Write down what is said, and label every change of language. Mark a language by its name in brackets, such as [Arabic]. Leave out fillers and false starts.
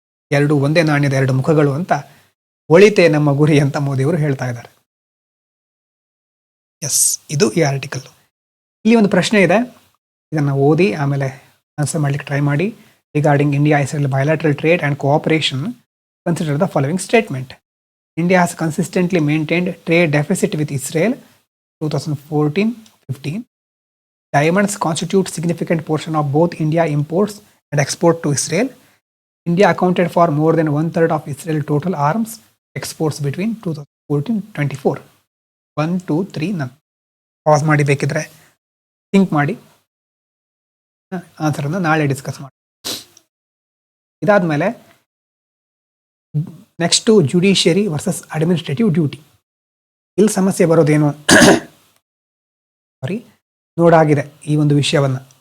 [Kannada] 2 ಒಂದೇ ನಾಣ್ಯದ 2 ಮುಖಗಳು ಅಂತ, ಒಳಿತೆ ನಮ್ಮ ಗುರಿ ಅಂತ ಮೋದಿಯವರು ಹೇಳ್ತಾ ಇದ್ದಾರೆ. ಇದು ಈ ಆರ್ಟಿಕಲ್. ಇಲ್ಲಿ ಒಂದು ಪ್ರಶ್ನೆ ಇದೆ, ಇದನ್ನು ಓದಿ ಆಮೇಲೆ ಆನ್ಸರ್ ಮಾಡಲಿಕ್ಕೆ ಟ್ರೈ ಮಾಡಿ. [English] Regarding India Israel bilateral trade and cooperation, consider the following statement. India has consistently maintained trade deficit with Israel 2014-15. Diamonds constitute significant portion of both India imports and export to Israel. India accounted for more than 1/3 of Israel total arms exports between 2014-24. 1, 2, 3 none. [Kannada] Pass ಮಾಡಿ, ಬೇಕಿದ್ರೆ think ಮಾಡಿ, ಆನ್ಸರನ್ನು ನಾಳೆ discuss ಮಾಡಿ. [English] ಇದಾದಮೇಲೆ next judiciary versus administrative duty. [Kannada] ಇಲ್ಲಿ ಸಮಸ್ಯೆ ಬರೋದೇನು ನೋಡಾಗಿದೆ ಈ ಒಂದು ವಿಷಯವನ್ನು.